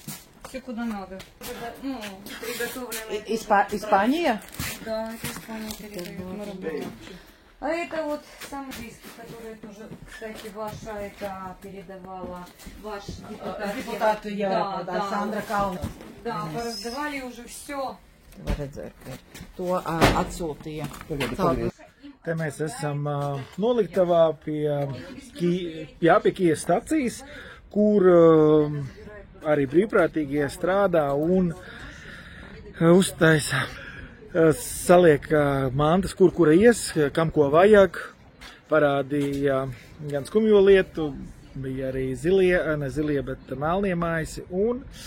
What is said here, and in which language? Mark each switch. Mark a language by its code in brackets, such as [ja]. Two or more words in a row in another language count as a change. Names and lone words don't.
[ru] Все куда надо. Приготовлено. Испания? Да, это Испания передает на работу. А это вот самый близкий, который тоже, кстати, ваша это передавала, ваш депутат. Депутат Александра Kalna. Да, пораздавали уже все. [lv] To atsūtīja. Te mēs esam noliktavā pie Kijevas stacijas, kur arī brīvprātīgie strādā un uztaisa, saliek mantas, kura ies, kam ko vajag, parādīja gan skumjo lietu, bija arī ne zilie, bet melnie maisi, un,